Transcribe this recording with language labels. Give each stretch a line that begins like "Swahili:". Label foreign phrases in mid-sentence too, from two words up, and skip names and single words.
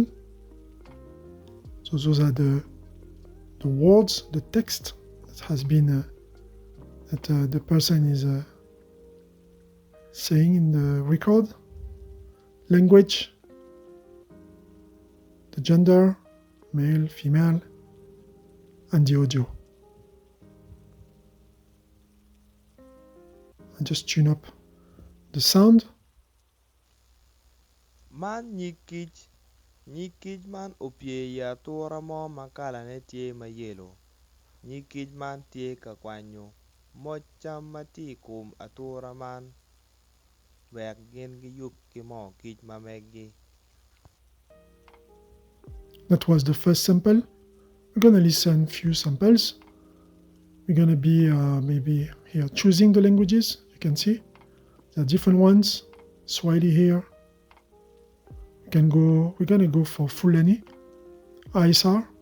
English: So those are the words, the text that has been that the person is saying in the record. Language, the gender, male, female, and the audio. And just tune up the sound.
Acoli: Man nyikij man opye ya atura mo ma kalane tye ma yelo. Nyikij man tye ka kwanyo moc cam ma tye kum atura man wek gin giyub ki moo kic ma meggi.
English: That was the first sample. We're going to listen few samples. We're going to be maybe here choosing the languages. You can see there are different ones. Swahili here. We're going to go for Fulani, ASR.